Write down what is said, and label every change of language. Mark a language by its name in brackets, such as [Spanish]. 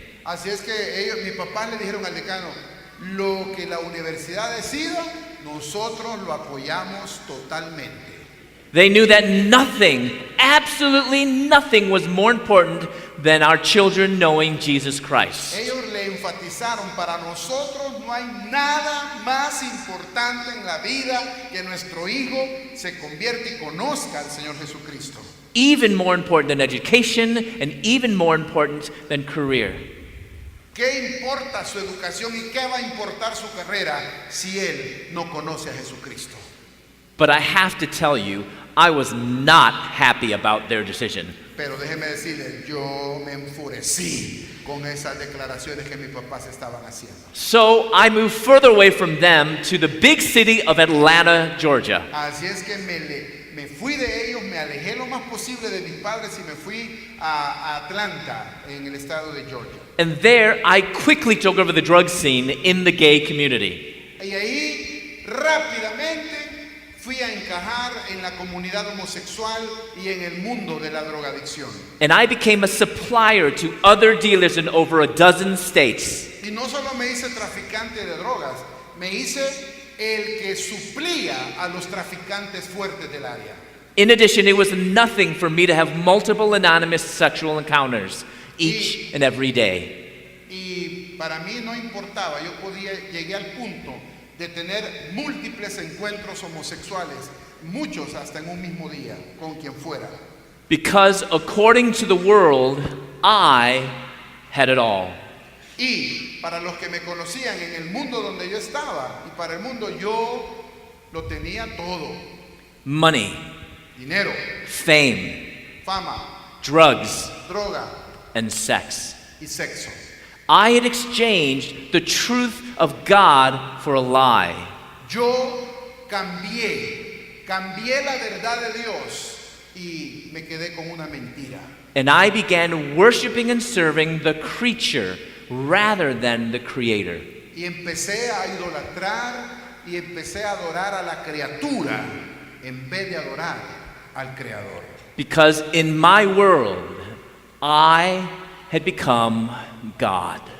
[Spanish] Así es que mis papás le dijeron al decano, lo que la universidad decida, nosotros lo apoyamos totalmente. [English] They knew that nothing, absolutely nothing, was more important than our children knowing Jesus Christ. [Spanish] Ellos le enfatizaron, para nosotros no hay nada más importante en la vida que nuestro hijo se convierta y conozca al Señor Jesucristo. [English] Even more important than education and even more important than career. [Spanish] ¿Qué importa su educación y qué va a importar su carrera si él no conoce a Jesucristo? [English] But I have to tell you, I was not happy about their decision. [Spanish] Pero déjeme decirle, yo me enfurecí con esas declaraciones que mis papás estaban haciendo. [English] So I moved further away from them to the big city of Atlanta, Georgia. [Spanish] Así es que me fui de ellos, me alejé lo más posible de mis padres y me fui a Atlanta, en el estado de Georgia. [English] And there, I quickly took over the drug scene in the gay community. [Spanish] Y ahí rápidamente fui a encajar en la comunidad homosexual y en el mundo de la drogadicción. [English] And I became a supplier to other dealers in over a dozen states. [Spanish] Y no solo me hice traficante de drogas, me hice el que suplía a los traficantes fuertes del área. [English] In addition, it was nothing for me to have multiple anonymous sexual encounters each and every day. [Spanish] Y para mí no importaba, llegué al punto de tener múltiples encuentros homosexuales, muchos hasta en un mismo día, con quien fuera. [English] Because according to the world, I had it all. [Spanish] Y para los que me conocían en el mundo donde yo estaba, y para el mundo yo lo tenía todo. [English] Money, [Spanish] Dinero, [English] fame, [Spanish] fama, [English] drugs, [Spanish] droga [English] and sex. [Spanish] y sexo. [English] I had exchanged the truth of God for a lie. [Spanish] Yo cambié la verdad de Dios y me quedé con una mentira. [English] And I began worshiping and serving the creature rather than the creator. [Spanish] Y empecé a idolatrar y empecé a adorar a la criatura en vez de adorar al Creador. [English] Because in my world, I had become God.